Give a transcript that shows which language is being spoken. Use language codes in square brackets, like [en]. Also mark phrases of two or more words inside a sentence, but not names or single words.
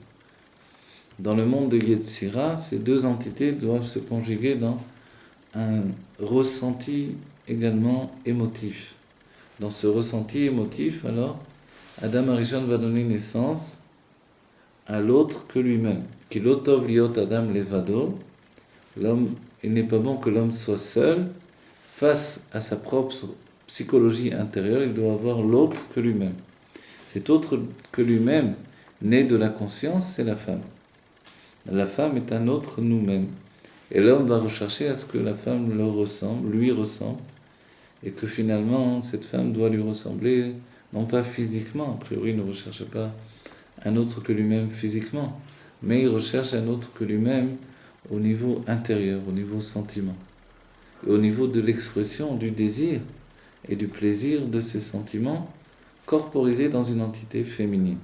[fr] Dans le monde de Yetzira, ces deux entités doivent se conjuguer dans un ressenti également émotif. Dans ce ressenti émotif, alors, Adam Arishon va donner naissance à l'autre que lui-même. [he] כי לא טוב היות האדם לבדו. [fr] L'homme, il n'est pas bon que l'homme soit seul face à sa propre psychologie intérieure. Il doit avoir l'autre que lui-même. Cet autre que lui-même, né de la conscience, c'est la femme. La femme est un autre nous-mêmes. Et l'homme va rechercher à ce que la femme lui ressemble, et que finalement, cette femme doit lui ressembler, non pas physiquement, a priori, il ne recherche pas un autre que lui-même physiquement, mais il recherche un autre que lui-même au niveau intérieur, au niveau sentiment, et au niveau de l'expression du désir et du plaisir de ces sentiments corporisés dans une entité féminine.